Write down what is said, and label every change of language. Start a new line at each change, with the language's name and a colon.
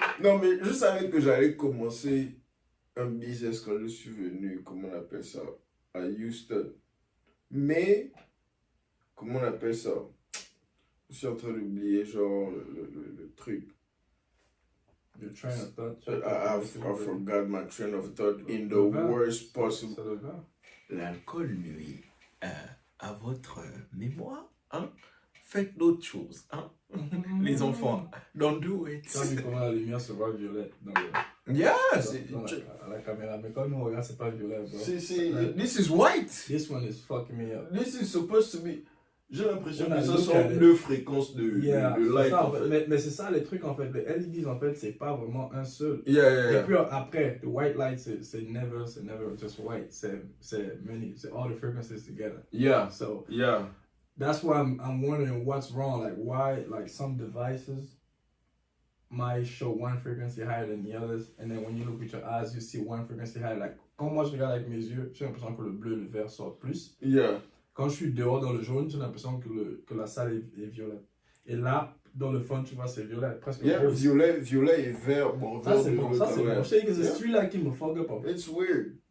French: Non, mais je savais que j'allais commencer un business quand je suis venu, comment on appelle ça, à Houston. Mais, comment on appelle ça? Je suis en train d'oublier, genre, le truc.
English: Your train of thought. I forgot my train of thought in the worst possible.
French: L'alcool nuit à votre mémoire, hein? Faites d'autres choses, hein? Les enfants,
English: don't do it.
French: Tu as vu comment la lumière se voit violette dans à la caméra, mais quand nous on regarde, c'est pas violet.
English: This is white. This one is fucking me up. This is supposed to be.
French: J'ai l'impression que ce sont deux fréquences de light. Ça, en fait. Mais c'est ça les trucs en fait. Les LEDs en fait, c'est pas vraiment un seul.
English: Yeah.
French: Et puis après,
English: the white light,
French: c'est
English: never just white.
French: C'est
English: all the frequencies together. Yeah. So yeah. That's why I'm wondering what's wrong. Like why some devices might show one frequency higher than the others, and then when you look with your eyes, you see one frequency higher.
French: Like quand moi je regarde avec mes yeux, j'ai l'impression que le bleu et le vert sortent plus.
English: Yeah.
French: Quand je suis dehors dans le jaune, j'ai l'impression que la salle est violette. Et là, dans le fond, tu vois, c'est violet, presque rose. Violet et vert. Bon, ça, c'est bon. Je sais que c'est celui-là qui me fuck up.
English: It's weird.